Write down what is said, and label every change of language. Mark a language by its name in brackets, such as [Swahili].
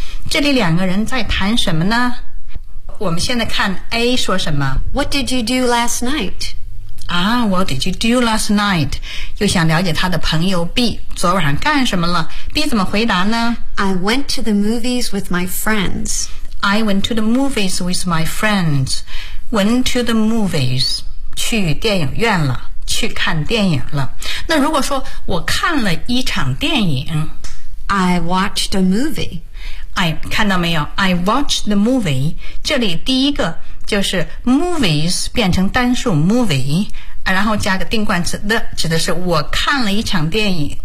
[Chinese] 这里两个人在谈什么呢？我们现在看 A 说什么 [English] ？What did you do last night? Ah, what did you do last night? [Chinese] 又想了解他的朋友 B 昨晚上干什么了 ？B 怎么回答呢 [English] ？I went to the movies with my friends. I went to the movies with my friends. Went to the movies. [Chinese] 去电影院了，去看电影了。那如果说我看了一场电影 [English] ，I watched a movie. [Chinese] I 看到没有 ？ [English] I watched the movie. [Chinese] 这里第一个就是 movies 变成单数 movie， 然后加个定冠词 the， 指的是我看了一场电影。